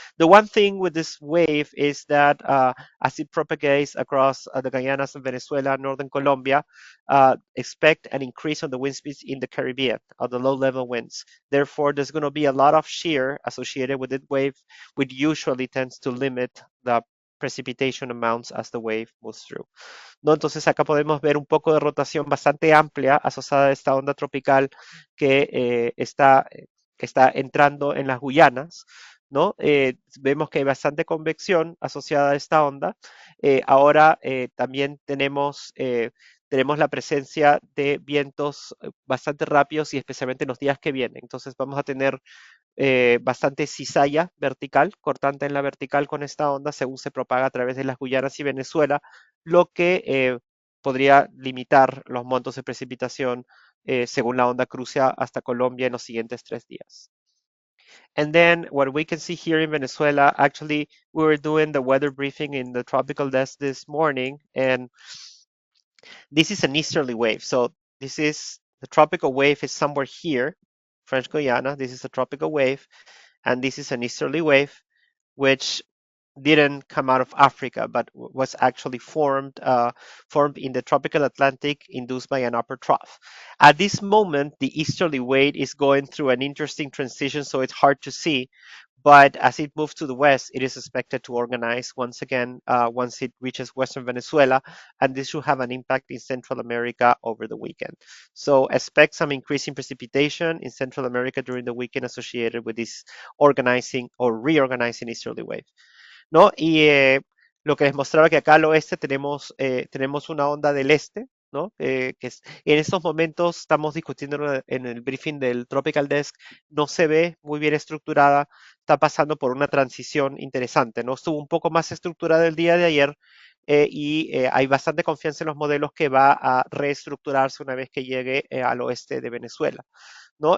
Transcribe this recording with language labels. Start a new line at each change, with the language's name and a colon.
English: The one thing with this wave is that as it propagates across the Guyanas and Venezuela, northern Colombia, expect an increase on the wind speeds in the Caribbean, of the low-level winds. Therefore, there's going to be a lot of shear associated with that wave, which usually tends to limit the precipitation amounts as the wave moves through.
Spanish: ¿No? Entonces acá podemos ver un poco de rotación bastante amplia asociada a esta onda tropical que está entrando en las Guyanas, ¿no? Vemos que hay bastante convección asociada a esta onda. Ahora también tenemos la presencia de vientos bastante rápidos y especialmente en los días que vienen. Entonces vamos a tener bastante cizalla vertical, cortante en la vertical con esta onda según se propaga a través de las Guyanas y Venezuela, lo que podría limitar los montos de precipitación según la onda cruce hasta Colombia en los siguientes 3 días.
English: And then what we can see here in Venezuela, actually, we were doing the weather briefing in the tropical desk this morning, and this is an easterly wave. So this is the tropical wave is somewhere here, French Guiana. This is a tropical wave, and this is an easterly wave, which didn't come out of Africa, but was actually formed in the tropical Atlantic induced by an upper trough. At this moment, the easterly wave is going through an interesting transition, so it's hard to see. But as it moves to the west, it is expected to organize once again once it reaches Western Venezuela, and this should have an impact in Central America over the weekend. So expect some increase in precipitation in Central America during the weekend associated with this organizing or reorganizing easterly wave.
Spanish: ¿no? Y lo que les mostraba que acá al oeste tenemos una onda del este, ¿no? En estos momentos estamos discutiendo en el briefing del Tropical Desk, no se ve muy bien estructurada, está pasando por una transición interesante, ¿no? Estuvo un poco más estructurada el día de ayer y hay bastante confianza en los modelos que va a reestructurarse una vez que llegue al oeste de Venezuela. ¿No?